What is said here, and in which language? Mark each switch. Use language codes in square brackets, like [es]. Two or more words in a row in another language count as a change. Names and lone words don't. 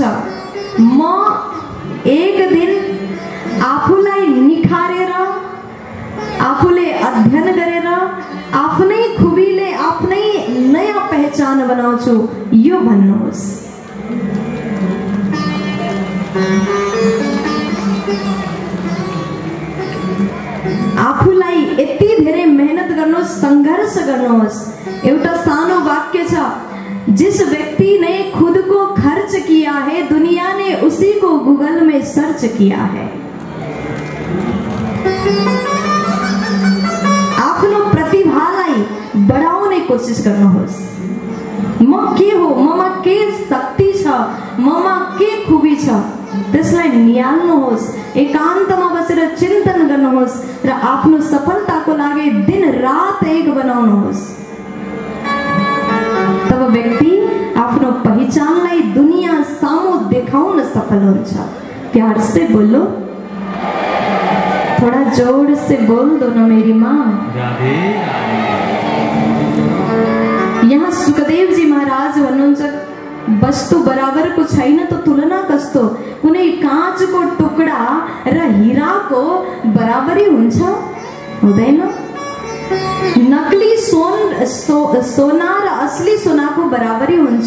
[ne] म एक दिन आफूलाई निखारेर, आफूले अध्ययन गरेर, आफ्नै खुबीले आफ्नै नयाँ पहचान बनाउँछु यो भन्नुहोस्। आफूलाई यति धेरै मेहनत गर्नुहोस्, संघर्ष गर्नुहोस्। एउटा सानो वाक्य छ, [hi] जिस व्यक्ति ने खुद को खर्च किया है दुनिया ने उसी को गूगल में सर्च किया है। [ne] आफ्नो प्रतिभालाई बढाउने कोसिस गर्नुहोस्। म के हो, ममा के शक्ति छ, ममा के खुबी छ, त्यसलाई निहाल्नुहोस्। एकान्तमा बसेर चिन्तन गर्नुहोस् र आफ्नो सफलताको लागि दिन रात एक बनाउनुहोस्। तब व्यक्ति आफ्नो पहिचानलाई दुनिया सामु देखाउन सफल हुन्छ। [hi] प्यार से बोलो, थोड़ा जोर से बोल दो ना मेरी माँ। [ne] यहाँ सुखदेव जी महाराज भन्नुहुन्छ, वस्तु बराबरको छैन त तुलना कस्तो। कुनै काँचको टुक्रा र हीराको बराबरी हुन्छ? हुँदैन। नकली सोना र असली सोनाको बराबरी हुन्छ?